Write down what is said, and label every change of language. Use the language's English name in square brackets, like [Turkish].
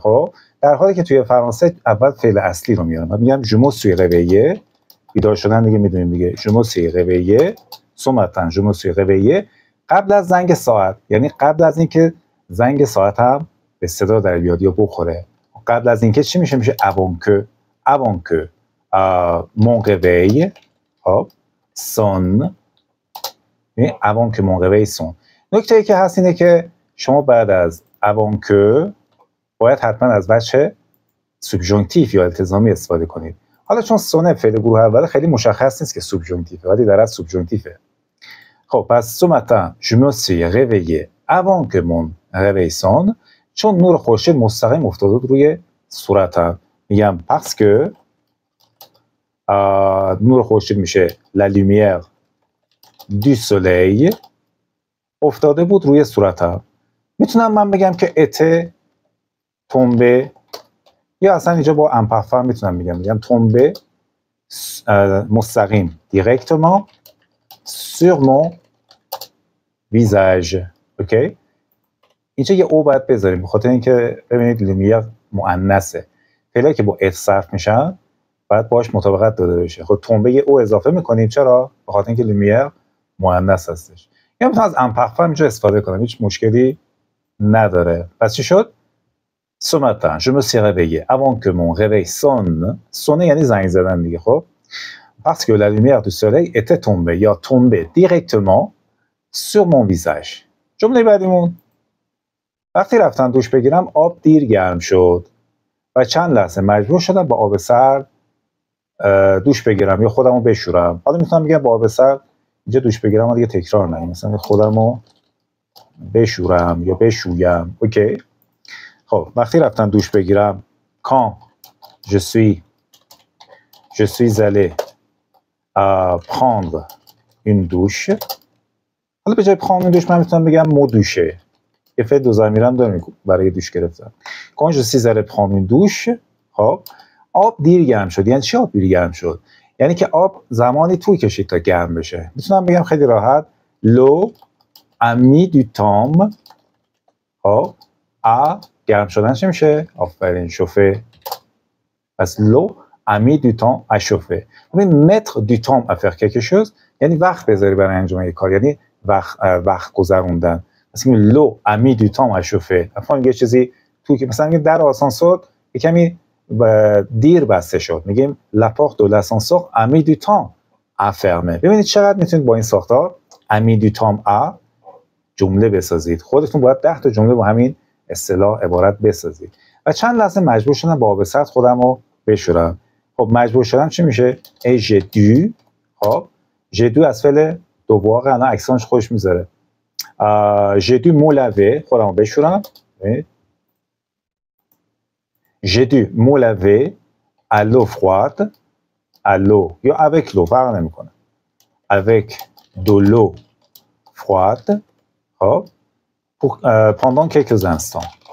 [Persian] خب در حالی که توی فرانسه اول فعل اصلی رو میارن. میگم [French] je me suis réveillé، [Persian] بیدار شدن دیگه میدونیم دیگه. [French] je me suis réveillé [Persian] ce matin، je me suis réveillé قبل از زنگ ساعت، یعنی قبل از اینکه زنگ ساعت هم به صدا در بیاد یا بخوره. قبل از اینکه چی میشه؟ میشه [French] avant que mon réveil sonne، یعنی avant que mon réveil sonne. [Persian] نکته ای که هست اینه که شما بعد از avant que باید حتما از وجه سوبژانکتیو یا التزامی استفاده کنید. حالا چون سونه فعل گروه اول خیلی مشخص نیست که سوبژانکتیو، ولی در اصل سوبژانکتیوه. [French] خب پس ce matin je me suis réveillé avant que mon réveil sonne، [Persian] چون نور خورشید مستقیم افتاده روی صورتم. میگم parce que نور خورشید میشه la lumière du soleil افتاده بود روی صورتم. میتونم من بگم که [French] était tombé، [Persian] یا اصلا اینجا با امپرفر میتونم میگم tombé مستقیم [French] directement sur mon visage. [Persian] اوکی؟ اینجا یه او باید بذاریم به خاطر اینکه ببینید لومیر مؤنثه. فعلی که با ات صرف میشن باید باش مطابقت داده بشه. خب تومبه یه او اضافه میکنیم. چرا؟ به خاطر اینکه لومیر مؤنث هستش. یا میتونم از امپرفر اینجا استفاده کنم، هیچ مشکلی نداره. [French] پس چی شد؟ ce matin je me suis réveillé avant que mon réveil sonne [Persian] یعنی زنگ زدن دیگه. [French] خب parce que la lumière du soleil était tombée یا tombée directement sur mon visage. [Persian] جمله بعدیمون، وقتی رفتم دوش بگیرم آب دیر گرم شد و چند لحظه مجبور شدم با آب سرد دوش بگیرم یا خودمو بشورم. حالا میتونم بگم با آب سرد، اینجا دوش بگیرم دیگه تکرار نگیم، مثلا خودمو بشورم یا بشویم. اوکی؟ خب وقتی رفتم دوش بگیرم [French] quand je suis allé prendre une douche. [Persian] حالا به جای prendre une douche من میتونم بگم me doucher، یه فعل دو ضمیرم داریم برای دوش گرفتن. [French] quand je suis allé prendre une douche. [Persian] خب آب دیر گرم شد. یعنی چی آب دیر گرم شد؟ یعنی که آب زمانی طول کشید تا گرم بشه. میتونم بگم خیلی راحت [French] l'eau a mis du temps. [Persian] خب گرم شدن چی میشه؟ آفرین، شوفه. [French] پس l'eau a mis du temps à chauffer. [Persian] ببین [French] mettre du temps à faire quelque chose [Persian] یعنی وقت بذاری برای انجام یک کار، یعنی وقت گذروندن. [French] مثلا l'eau a mis du temps à chauffer. [Persian] افهم یه چیزی تو که مثلا میگه در آسانسور یه کمی دیر بسته شد، میگیم [French] la porte de l'ascenseur a mis du temps à fermer. [Persian] ببینید چقدر میتونید با این ساختار a mis du temps à جمله بسازید. خودتون باید 10 تا جمله با همین اصطلاح عبارت بسازید. و چند لحظه مجبور شدم با آب سرد خودمو بشورم. خب مجبور شدم چی میشه؟ [French] j'ai dû. [Persian] خب j'ai dû از فعل دوباره الان اکسانش خوش میذاره. [French] j'ai dû me laver، [Persian] خودمو بشورم. [French] j'ai dû me laver à l'eau froide، à l'eau یا avec l'eau [Persian] فرق نمیکنه، [French] avec de l'eau froide. خب pendant quelques instants.